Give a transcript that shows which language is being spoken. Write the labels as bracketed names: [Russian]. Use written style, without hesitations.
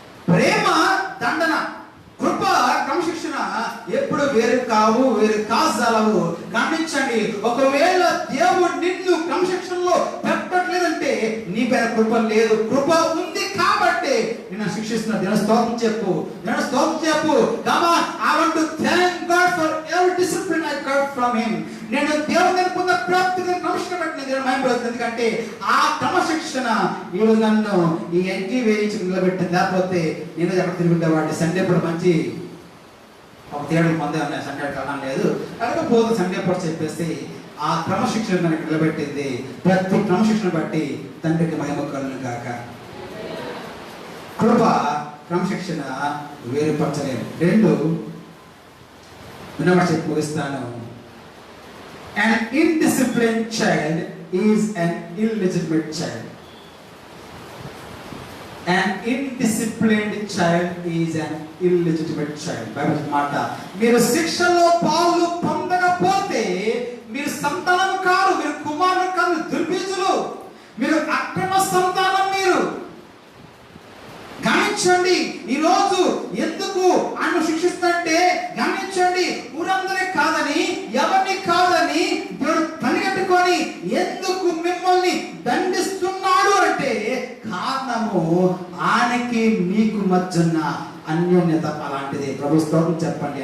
[Telugu] ప్రేమ దండన, కృప క్రమశిక్షణ ఎప్పుడు వేరు కావు, వేరు కాజాలవు. గమనించండి, ఒకవేళ దేవుడు నిన్ను క్రమశిక్షణలో పెట్టట్లేదంటే నీ పైన కృప లేదు. కృప ఉంది కాబట్టి నిన్ను శిక్షిస్తున్నా. నేను స్తోత్రం చెప్పు, నేను స్తోత్రం చెప్పు. [English] Come on, I want to thank God for every discipline I got from Him. [Telugu] నేను దేవుని పొందిన ప్రాప్తిగా క్రమశిక్షణ పెట్టిన దేవుని మహిమపడుతుంది. ఎందుకంటే ఆ క్రమశిక్షణ ఈరోజు నన్ను ఈ ఎంకి వేయించి నిలబెట్టింది. లేకపోతే నేను ఎక్కడ తిరుగుండేవాడిని. సండే పూట మంచి ఒక తేడాలు పొందే ఉన్నాయి, సండే కాలం లేదు అడగపోతే సండే పూట చెప్పేసి ఆ క్రమశిక్షణ మనకి నిలబెట్టింది. ప్రతి క్రమశిక్షణ బట్టి తండ్రికి మహిమ కలుగును గాక. కృప క్రమశిక్షణ వేరుపరచలేదు. రెండు వినమాట చెప్పి ముగిస్తాను. [English] An indisciplined child is an illegitimate child. An indisciplined child is an illegitimate child. [Telugu] Bible మాట, మీరు శిక్షలో పాలు పొందకపోతే మీరు సంతానం కాదు, మీరు కుమారులు కాదు, దుర్బీజులు, మీరు అక్రమ సంతానం. మీరు గమనించండి, ఈరోజు ఎందుకు ఆయన శిక్షిస్తుంటే గమనించండి, ఊరందరే కాదని, ఎవరిని కాదని దేవుడు పనిగట్టుకొని ఎందుకు మిమ్మల్ని దండిస్తున్నాడు అంటే కారణము ఆయనకి మీకు మధ్యన అన్యోన్యత అలాంటిది. ప్రభు స్తోత్రం చెప్పండి.